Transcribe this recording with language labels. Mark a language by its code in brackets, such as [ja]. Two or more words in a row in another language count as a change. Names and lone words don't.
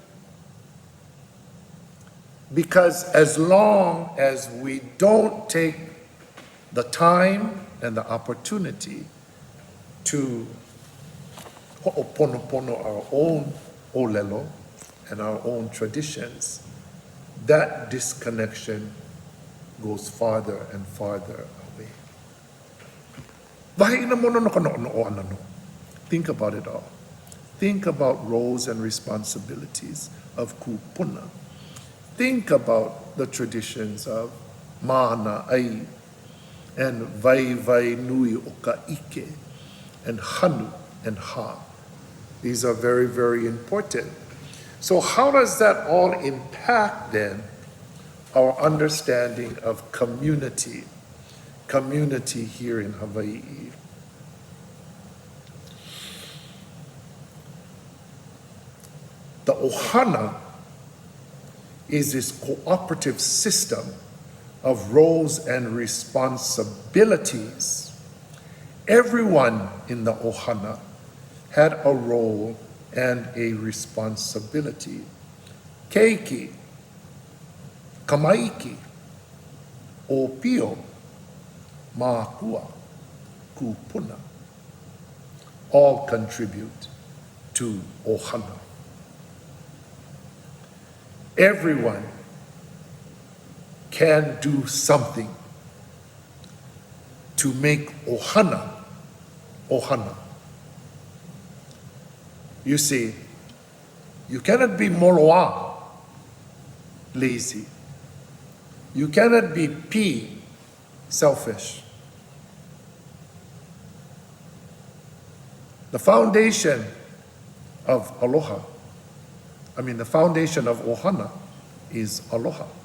[en] Because as long as we don't take the time and the opportunity to ho'oponopono our own olelo and our own traditions, that disconnection goes farther and farther away. Think about it all. Think about roles and responsibilities of kupuna. Think about the traditions of [haw] mana ai [en] and [haw] vai vai nui o ka ike [en] and hanu and ha. These are very, very important. So how does that all impact then our understanding of community here in Hawaii? The ʻOhana is this cooperative system of roles and responsibilities. Everyone in the ʻOhana had a role and a responsibility. [haw] Keiki, kamaiki, ʻōpio, mākua, kupuna, [en] all contribute to ʻOhana. Everyone can do something to make ʻOhana, ʻOhana. You see, you cannot be moloa, lazy. You cannot be pi, selfish. The foundation of aloha, the foundation of ʻOhana is aloha.